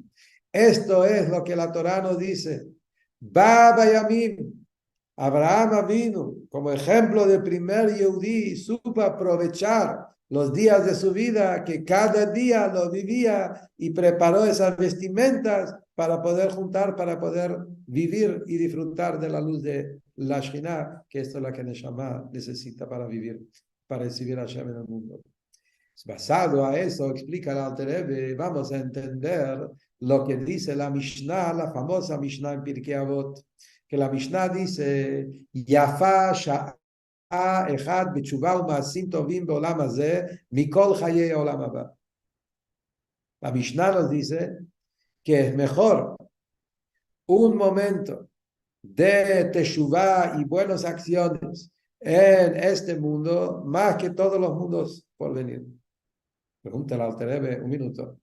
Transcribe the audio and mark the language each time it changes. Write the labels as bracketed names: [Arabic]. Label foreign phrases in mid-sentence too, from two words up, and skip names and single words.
[Spanish] Esto es lo que la Torá nos dice. [Hebrew] בא בימים, [Spanish] Abraham vino como ejemplo de primer Yehudí, supo aprovechar los días de su vida, que cada día lo vivía y preparó esas vestimentas para poder juntar, para poder vivir y disfrutar de la luz de la Shekhinah, que esto es lo que Neshama necesita para vivir, para recibir a Hashem en el mundo. Basado a eso, explica el Alter Rebbe, vamos a entender lo que dice la Mishnah, la famosa Mishnah en Pirkei Avot, que la Mishnah dice, [Hebrew] יפה שעה אחת בתשובה ומעשים טובים בעולם הזה מכל חיי העולם הבא. [Spanish] La Mishnah nos dice que es mejor un momento de teshuvá y buenas acciones en este mundo más que todos los mundos por venir. Pregúntale al Alter Rebbe, un minuto.